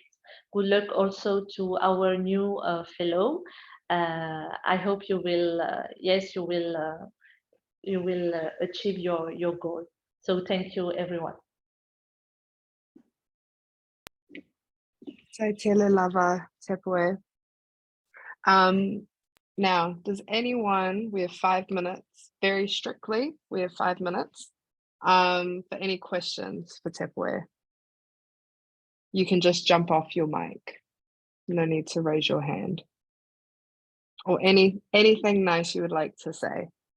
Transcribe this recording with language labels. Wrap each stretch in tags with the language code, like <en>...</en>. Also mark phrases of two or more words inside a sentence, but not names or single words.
<en>Good luck also to our new fellow. I hope you will you will achieve your goal. So thank you, everyone.</en> <sm>So tele lava tepoe.</sm> <en>Now, does anyone, we have 5 minutes, very strictly, we have 5 minutes for any questions for tepoe. You can just jump off your mic. No need to raise your hand. Or anything nice you would like to say.</en>